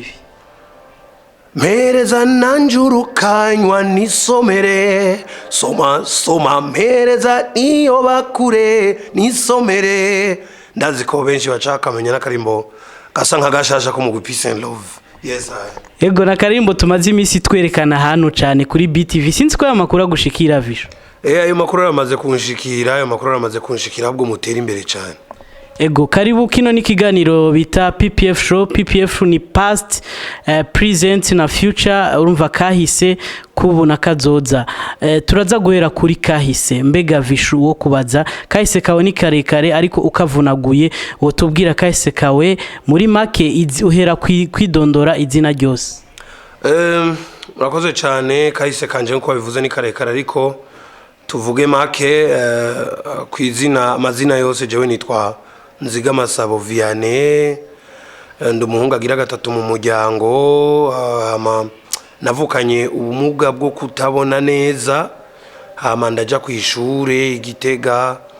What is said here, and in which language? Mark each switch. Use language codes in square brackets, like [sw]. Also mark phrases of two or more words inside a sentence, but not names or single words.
[rn] Mpereza nanjurukanywa nisomere soma mpereza iyo bakure nisomere ndazi ko benshi bacaka menya nakarimbo gasa nkagashasha ko mu Peace and Love. [en] Yes I. [rn] Ego nakarimbo tumaze imisi twerekana hano cyane kuri BTV sinzi ko amakuru agushikira Vichou. Ayo makuru aramaze kunshikira ahubwo mutera imbere cyane. Ego karibu kino ni kiganiro bita PPF show. PPF ni [en] past, present [rn] na future, urumva kahise kubu na kazoza. Turaza guhera kuri kahise. Mbega Vichou wo kubaza kahise kawe ni karekare ariko ukavunaguye wotubwira kahise kawe muri make uhera kwidondora izina ryose. Murakoze cyane kahise kanje nko bivuze ni karekare ariko tuvuge make kwizina amazina yose jewe nitwa Nziga Masabo Vianney ndumuhungu agira gatatu mu muryango navukanye ubumuga bwo kutabona neza hama ndaja ku ishure Igitega